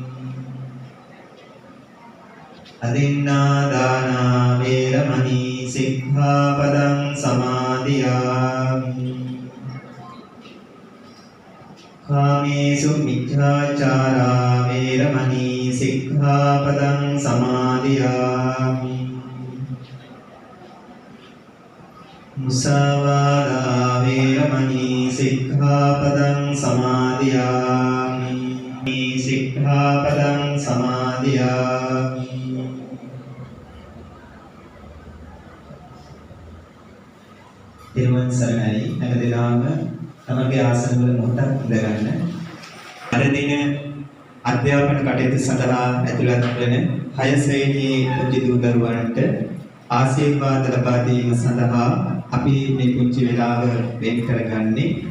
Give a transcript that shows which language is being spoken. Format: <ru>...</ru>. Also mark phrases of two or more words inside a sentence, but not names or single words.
<pi>अदिन्नादाना वेरमणि सिक्खापदं समादियामि कामेषु मिथ्याचारा वेरमणि सिक्खापदं समादियामि मुसावादा वेरमणि सिक्खापदं समादियामि सिक्खापदं समादियामि</pi> <si>තිරුවන් සරණයි හැම දිනම තමගේ ආසන වල මොහොතක් ඉඳගන්න. අද දින අධ්‍යාපන කටයුතු සඳහා ඇතුළත් වන 6 ශ්‍රේණියේ පුංචි දූ දරුවන්ට ආශිර්වාද ලබා දීම සඳහා අපි මේ පුංචි වේලාව වෙන් කරගන්නේ.</si>